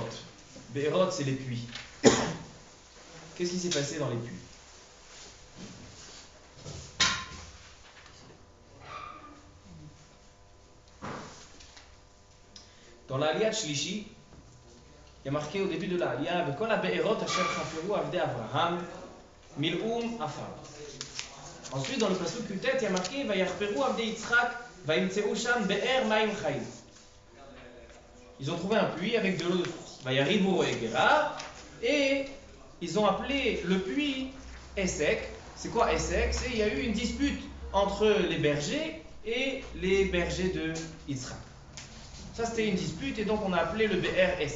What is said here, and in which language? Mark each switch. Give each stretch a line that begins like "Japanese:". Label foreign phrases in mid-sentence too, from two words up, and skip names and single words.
French: Be'erot, c'est les puits. Qu'est-ce qui s'est passé dans les puits? Dans l'
Hebrew: עליית שלישי,
French: il y a marqué au début de l'Aliyah,
Hebrew: וכל הבארות אשר חפרו עבדי אברהם מילאום עפר.
French: Ensuite, dans le pasuk Kutet, il y a marqué,
Hebrew: ויחפרו עבדי יצחק וימצאו שם באר מים חיים.
French: Ils ont trouvé un puits avec de l'eau de source.
Hebrew: ויריבו הגרה,
French: et ils ont appelé le puits Essek. C'est quoi Essek? C'est il y a eu une dispute entre les bergers et les bergers de Yitzchak. Ça, c'était une dispute et donc on a appelé le BR Essek.